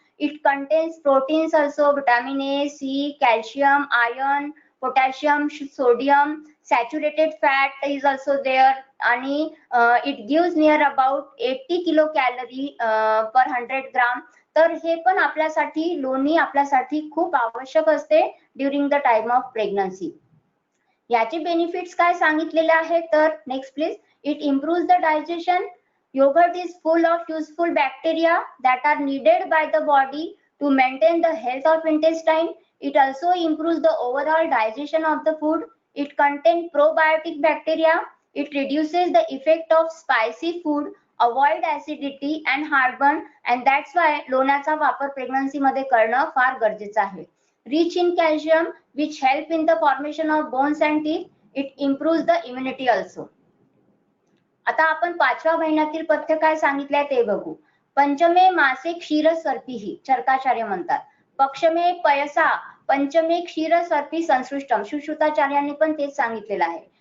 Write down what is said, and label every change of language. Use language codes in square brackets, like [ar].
[en] It contains proteins also, vitamin A, C, calcium, iron, potassium, sodium, saturated fat is also there आणि it gives near about 80 kilo calorie per 100 gram. [mr] तर हे पण आपल्यासाठी लोणी आपल्यासाठी खूप आवश्यक असते [en] During the time of pregnancy. [mr] याचे बेनिफिट्स काय सांगितलेले आहेत तर next please. [en] It improves the digestion. Yogurt is full of useful bacteria that are needed by the body to maintain the health of intestine. It also improves the overall digestion of the food. It contains probiotic bacteria. It reduces the effect of spicy food, avoid acidity and heartburn, and that's why [mr] लोण्याचा वापर pregnancy मध्ये करणं फार गरजेचं आहे. [en] Rich in calcium, which help in the formation of bones and teeth. It improves the immunity also. [mr] आता आपण 5व्या महिन्यातील पथ्य काय सांगितलंय ते बघू. [sa] पंचमे मासे क्षीरसर्पीहि [mr] चरकाचार्य म्हणतात. [sa] पक्षमे पयसा पंचमे क्षीरसर्पी संसृष्टम [mr] सुश्रुताचार्यांनी पण तेच सांगितलेलं आहे.